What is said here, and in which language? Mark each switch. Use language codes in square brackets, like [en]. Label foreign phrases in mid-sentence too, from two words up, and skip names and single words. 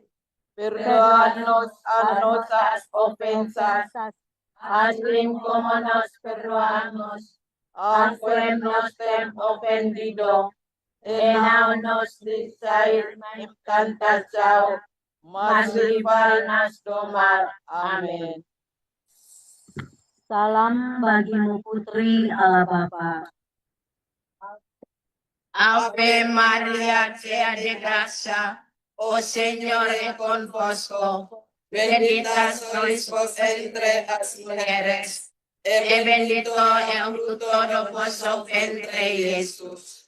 [pt] Perdoa-nos as nossas ofensas, assim como nós perdoamos a quem nos tem ofendido. E não nos deixeis em tentação, mas livrai-nos do mal. [id] Amin. salam bagimu putri Allah Bapa. [es] Ave María, llena de gracia, o Señor es con vosotros. Bendita sois vos entre las mujeres, y bendito es el fruto de vuestro vientre, Jesús.